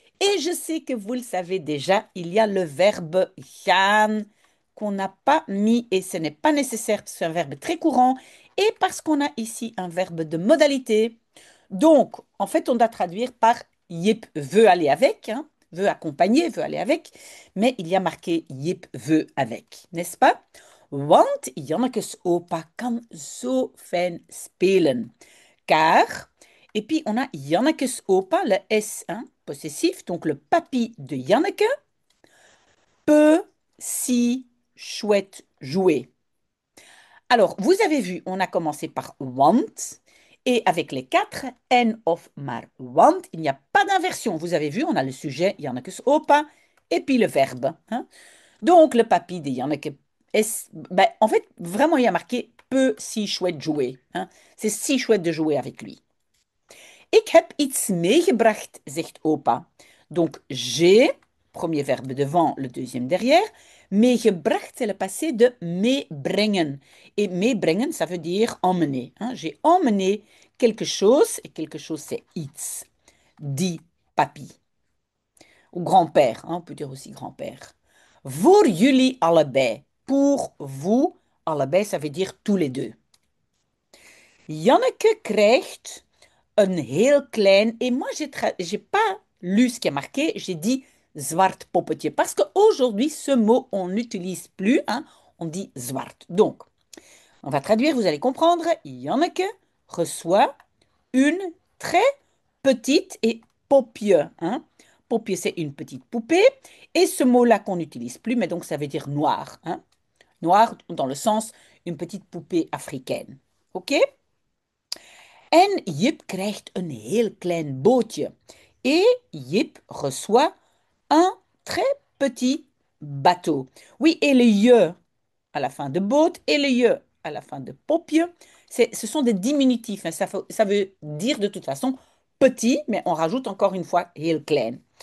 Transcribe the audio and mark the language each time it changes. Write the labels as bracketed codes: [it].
[fr] Et je sais que vous le savez déjà, il y a le verbe gaan qu'on n'a pas mis et ce n'est pas nécessaire parce que c'est un verbe très courant et parce qu'on a ici un verbe de modalité. Donc, en fait, on doit traduire par Jip veut aller avec, hein, veut accompagner, veut aller avec, mais il y a marqué Jip veut avec, n'est-ce pas? [nl] Want Jannekes opa kan zo fijn spelen. [fr] Car, et puis on a Jannekes opa, le S, hein, possessif, donc le papy de Janneke, peut si chouette jouer. Alors, vous avez vu, on a commencé par want. Et avec les quatre en of maar want, il n'y a pas d'inversion. Vous avez vu, on a le sujet, Janneke opa, et puis le verbe, hein. Donc, le papy de Janneke ben, en fait, vraiment, il y a marqué peut si chouette jouer, hein. C'est si chouette de jouer avec lui. [nl] Ik heb iets meegebracht, zegt opa. [fr] Donc, j'ai, premier verbe devant, le deuxième derrière. Meegebracht, c'est le passé de meebrengen. Et meebrengen, ça veut dire emmener, hein. J'ai emmené quelque chose, et quelque chose, c'est iets, dit papy. Ou grand-père, hein, on peut dire aussi grand-père. [nl] Voor jullie allebei. [fr] Pour vous, allebei, ça veut dire tous les deux. [nl] Janneke krijgt een heel klein. [fr] Et moi, j'ai pas lu ce qui est marqué, j'ai dit [nl] zwart poppetje. [fr] Parce qu'aujourd'hui, ce mot, on n'utilise plus, hein, on dit zwart. Donc, on va traduire, vous allez comprendre. Janneke reçoit une très petite et popje, hein. Popje, c'est une petite poupée. Et ce mot-là qu'on n'utilise plus, mais donc ça veut dire noir, hein. Noir dans le sens une petite poupée africaine. OK? [nl] En Jip krijgt een heel klein bootje. [fr] Et Jip reçoit un très petit bateau. Oui, et le je à la fin de boot et le je à la fin de popje, ce sont des diminutifs, hein. Ça veut dire de toute façon petit, mais on rajoute encore une fois heel klein.